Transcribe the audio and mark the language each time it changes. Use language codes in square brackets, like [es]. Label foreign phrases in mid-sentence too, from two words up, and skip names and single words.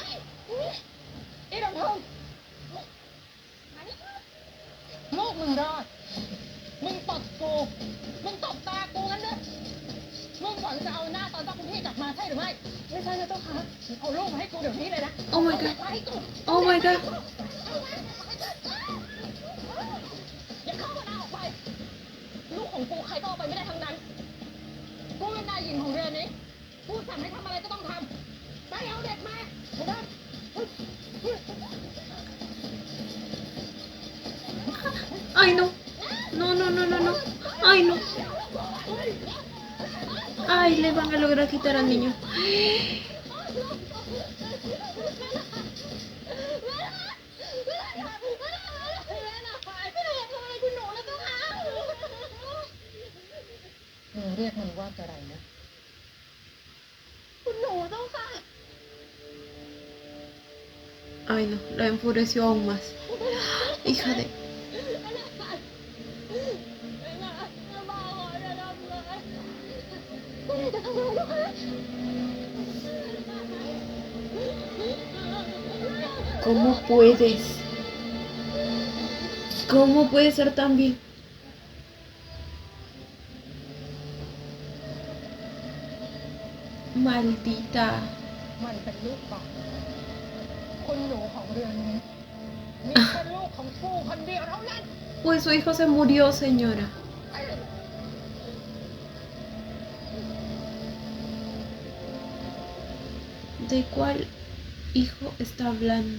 [th] อีรำพึงลูกมึงรอด มึงตบกู มึงตบตากูงั้นด้วยมึงหวังจะเอาหน้าตอนเจ้าคุณพี่กลับมาใช่หรือไม่ ไม่ใช่นะเจ้าค่ะ เอาลูกมาให้กูเดี๋ยวนี้เลยนะ [en] Oh my god. [th] มาให้กู [en] Oh my god. [th] อย่าเข้ามาเอาออกไป ลูกของกูใครก็เอาไปไม่ได้ทั้งนั้น กูเป็นนายหญิงของเรือนนี้ กูสั่งให้ทำอะไรก็ต้องทำ ไปเอาเด็กมาไม่ได้ [es] Ay, no. No, no, no, no, no. Ay, no. Ay, le van a lograr quitar al niño. [th] มึงเรียกมันว่าอะไรนะ คุณหนูเจ้าค่ะ [es] Ay, no, la enfureció aún más. Hija de... ¿Cómo puedes? ¿Cómo puede ser tan bien? 'Maldita. [th] มันเป็นลูกของคุณหนูของเรือนนี้ มีแค่ลูกของกูคนเดียวเท่านั้น [es] Pues su hijo se murió, señora. ¿De cuál hijo está hablando?